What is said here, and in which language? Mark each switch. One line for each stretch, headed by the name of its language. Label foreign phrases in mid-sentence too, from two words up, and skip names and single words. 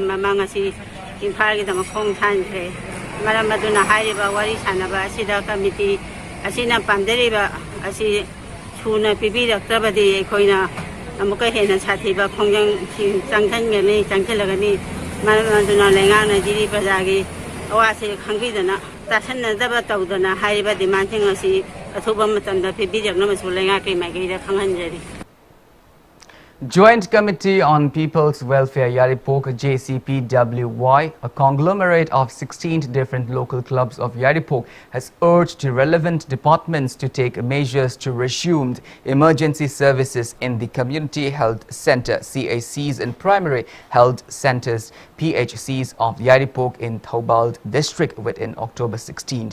Manipuri: mamanga si imphal gi dama khong than kre maram maduna hairi ba wari sanaba sida committee asina panderi ba asi chuna pibi daktabadi koina amuka hena sathi ba khongjang changthan ngani changthelagani maram maduna lenga na jiri bajagi awase khangbi dana tasanadaba tawdana haiba dimanting asi athuba matanda pibijak namasu lenga kai magai da khanghanjari.
English: Joint Committee on People's Welfare Yaripok JCPWY, a conglomerate of 16 different local clubs of Yaripok, has urged the relevant departments to take measures to resume emergency services in the Community Health Center CACs and Primary Health Centers PHCs of Yaripok in Thoubal district within October 16th.